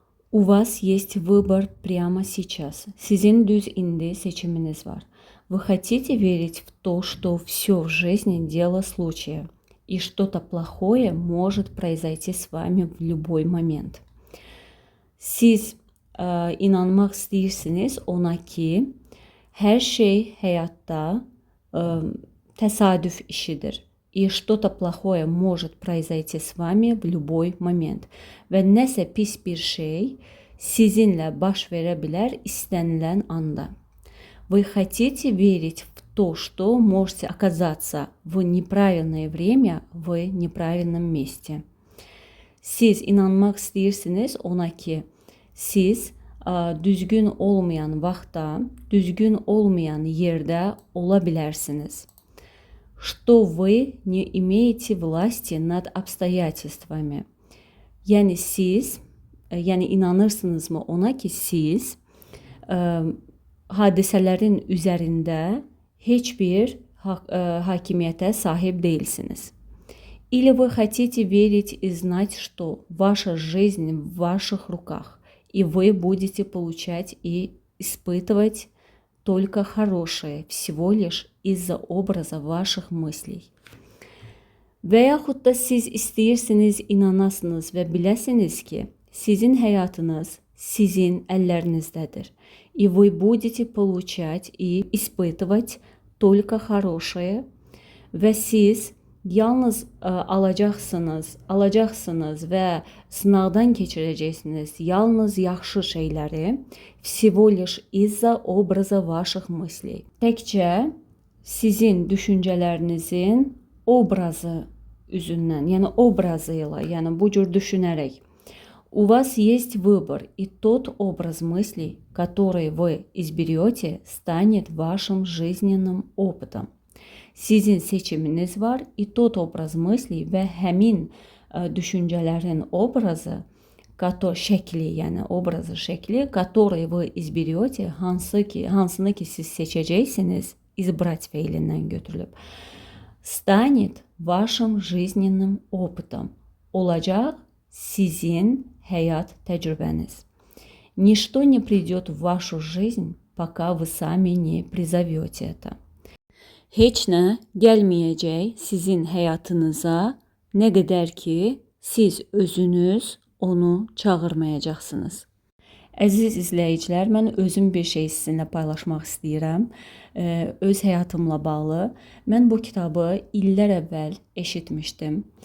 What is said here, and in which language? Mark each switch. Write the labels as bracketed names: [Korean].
[Russian] У вас есть выбор прямо сейчас. [Azerbaijani] Sizin düz indi seçiminiz var. [Russian] Вы хотите верить в то, что все в жизни дело случая, и что-то плохое может произойти с вами в любой момент. [Azerbaijani] Siz inanmaq istəyirsiniz ona ki, hər şey həyatda təsadüf işidir. [Russian] И что-то плохое может произойти с вами в любой момент. [Azerbaijani] Və nəsə pis bir şey sizinlə baş verə bilər istənilən anda. [Russian] Вы хотите верить в то, что можете оказаться в неправильное время в неправильном месте. [Azerbaijani] Siz inanmaq istəyirsiniz ona ki, siz düzgün olmayan vaxtda, düzgün olmayan yerdə ola bilərsiniz. [Russian] Что вы не имеете власти nад обстоятельствами. [Azerbaijani] Yəni siz, yəni inanırsınızmı ona ki siz hadisələrin üzərində heç bir hakimiyyətə sahib değilsiniz. [Russian] Или вы хотите верить и знать, что ваша жизнь в ваших руках, и вы будете получать и испытывать только хорошее, всего lишь из-за образа ваших мыслей. [Azerbaijani] Və yaxud da siz istəyirsiniz, inanasınız və biləsiniz ki, sizin həyatınız sizin əllərinizdədir. [Russian] И вы будете получать и испытывать только хорошее [Azerbaijani] və siz yalnız alacaqsınız və sınaqdan keçirəcəksiniz yalnız yaxşı şeyləri. [Russian] Всего лишь из-за образа ваших мыслей. [Azerbaijani] Təkcə sizin düşüncələrinizin obrazı üzündən, yəni obrazıyla, yəni bu cür düşünərək. [Russian] У вас есть выбор, и тот образ мыслей, который вы изберете, станет вашим жизненным опытом. [Azerbaijani] Sizin seçiminiz var, [Russian] и tот obraz мыслей [Azerbaijani] və həmin düşüncələrin obrazı, şəkli, yəni obrazı şəkli, [Russian] который вы изберете, [Azerbaijani] hansını ki siz seçəcəksiniz, избрать feilindən götürülüb, [Russian] станет вашим жизненным опытом. [Azerbaijani] Olacaq sizin həyat təcrübəniz. [Russian] Ничто не придет в вашу жизнь, пока вы сами не призовете это. [Azerbaijani] Heç nə gəlməyəcək sizin həyatınıza, nə qədər ki siz özünüz onu çağırmayacaqsınız. Əziz izləyicilər, mən özüm bir şey sizinlə paylaşmaq istəyirəm. Öz həyatımla bağlı. Mən bu kitabı illər əvvəl eşitmişdim.